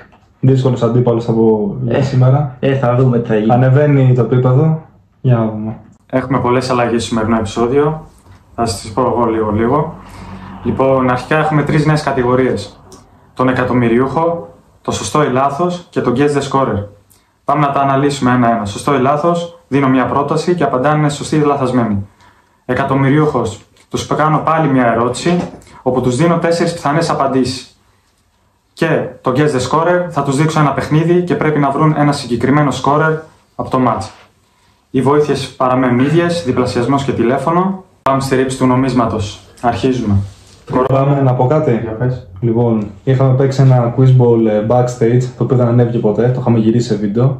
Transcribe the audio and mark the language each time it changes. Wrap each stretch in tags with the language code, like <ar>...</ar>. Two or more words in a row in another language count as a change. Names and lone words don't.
<el>Δύσκολος αντίπαλος θα πω σήμερα. Θα δούμε τι θα γίνει. Ανεβαίνει το επίπεδο. Για να δούμε. Έχουμε πολλές αλλαγές στο σημερινό επεισόδιο. Θα σας τις πω εγώ λίγο. Λοιπόν, αρχικά έχουμε τρεις νέες κατηγορίες. Τον εκατομμυριούχο, το σωστό ή λάθος και τον</el> <en>guess the scorer.</en> <el>Πάμε να τα αναλύσουμε ένα-ένα. Σωστό ή λάθος, δίνω μια πρόταση και απαντάνε σωστή ή λαθασμένη. Εκατομμυριούχος, τους κάνω πάλι μια ερώτηση, όπου τους δίνω 4 πιθανές απαντήσεις. Και το</el> <en>guess the scorer</en> <el>θα τους δείξω ένα παιχνίδι και πρέπει να βρουν ένα συγκεκριμένο scorer από το match. Οι βοήθειες παραμένουν ίδιες, διπλασιασμός και τηλέφωνο. Πάμε στη ρήψη του νομίσματος. Αρχίζουμε. Πάμε να πω κάτι. Λοιπόν, είχαμε παίξει ένα</el> <en>quiz ball backstage,</en> <el>το οποίο δεν ανέβηκε ποτέ, το είχαμε γυρίσει σε βίντεο.</el>